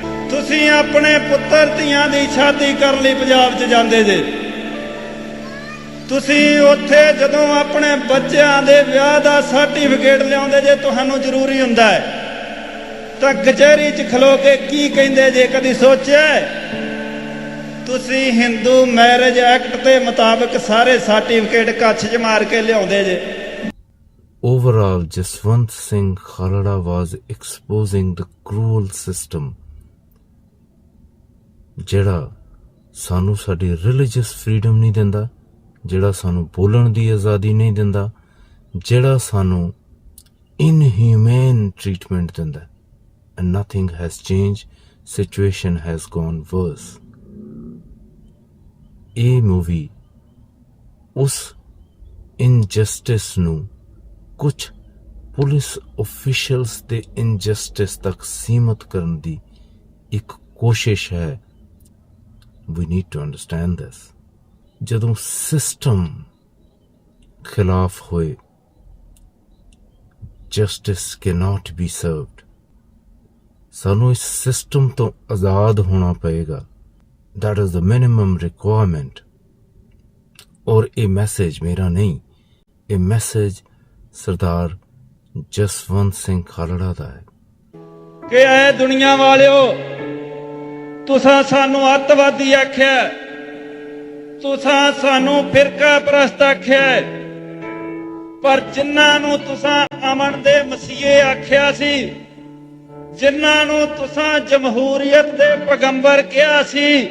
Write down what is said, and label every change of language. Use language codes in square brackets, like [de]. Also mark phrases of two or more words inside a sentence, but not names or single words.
[pa] ਤੁਸੀਂ ਆਪਣੇ ਪੁੱਤਰ ਧੀਆਂ ਦੀ ਸ਼ਾਦੀ ਕਰਨ ਲਈ ਪੰਜਾਬ 'ਚ ਜਾਂਦੇ ਜੇ, ਤੁਸੀਂ ਉੱਥੇ ਜਦੋਂ ਆਪਣੇ ਬੱਚਿਆਂ ਦੇ ਵਿਆਹ ਦਾ ਸਰਟੀਫਿਕੇਟ ਲਿਆਉਂਦੇ ਜੇ, ਤੁਹਾਨੂੰ ਜ਼ਰੂਰੀ ਹੁੰਦਾ ਹੈ ਤਾਂ ਕਚਹਿਰੀ 'ਚ ਖਲੋ ਕੇ ਕੀ ਕਹਿੰਦੇ ਜੇ? ਕਦੀ ਸੋਚਿਆ? ਤੁਸੀਂ ਹਿੰਦੂ ਮੈਰਿਜ ਐਕਟ ਦੇ ਮੁਤਾਬਕ ਸਾਰੇ ਸਰਟੀਫਿਕੇਟ ਕੱਛ 'ਚ ਮਾਰ ਕੇ ਲਿਆਉਂਦੇ ਜੇ। [en] Overall, Jaswant Singh Khalda was exposing the cruel system [pa] ਜਿਹੜਾ ਸਾਨੂੰ ਸਾਡੀ [en] religious freedom [pa] ਨਹੀਂ ਦਿੰਦਾ, ਜਿਹੜਾ ਸਾਨੂੰ ਬੋਲਣ ਦੀ ਆਜ਼ਾਦੀ ਨਹੀਂ ਦਿੰਦਾ, ਜਿਹੜਾ ਸਾਨੂੰ [en] inhuman treatment [pa] ਦਿੰਦਾ। [en] And nothing has change, situation has gone worse. [pa] ਇਹ ਮੂਵੀ ਉਸ ਇਨਜਸਟਿਸ ਨੂੰ, ਕੁਝ [en] police officials [pa] ਦੇ ਇਨਜਸਟਿਸ ਤੱਕ ਸੀਮਤ ਕਰਨ ਦੀ ਇੱਕ ਕੋਸ਼ਿਸ਼ ਹੈ। [en] We need to understand this. [pa] ਜਦੋਂ ਸਿਸਟਮ ਖਿਲਾਫ ਹੋਏ, [en] justice cannot be served. [pa] ਸਾਨੂੰ ਇਸ ਸਿਸਟਮ ਤੋਂ ਆਜ਼ਾਦ ਹੋਣਾ ਪਏਗਾ। [en] That is the minimum requirement. [pa] ਔਰ ਇਹ ਮੈਸੇਜ ਮੇਰਾ ਨਹੀਂ, ਇਹ ਮੈਸੇਜ ਸਰਦਾਰ ਜਸਵੰਤ ਸਿੰਘ ਖਾਲੜਾ ਦਾ ਹੈ ਕਿ ਐ ਦੁਨੀਆ ਵਾਲਿਓ, ਤੁਸਾਂ ਸਾਨੂੰ ਅੱਤਵਾਦੀ ਆਖਿਆ, ਤੁਸਾਂ ਸਾਨੂੰ ਫਿਰਕਾ ਪ੍ਰਸਤ ਆਖਿਆ, ਪਰ ਜਿਨ੍ਹਾਂ ਨੂੰ ਤੁਸਾਂ ਅਮਨ ਦੇ ਮਸੀਹੇ ਆਖਿਆ ਸੀ, ਜਿਨ੍ਹਾਂ ਨੂੰ ਤੁਸਾਂ ਜਮਹੂਰੀਅਤ ਦੇ ਪੈਗੰਬਰ ਕਿਹਾ ਸੀ,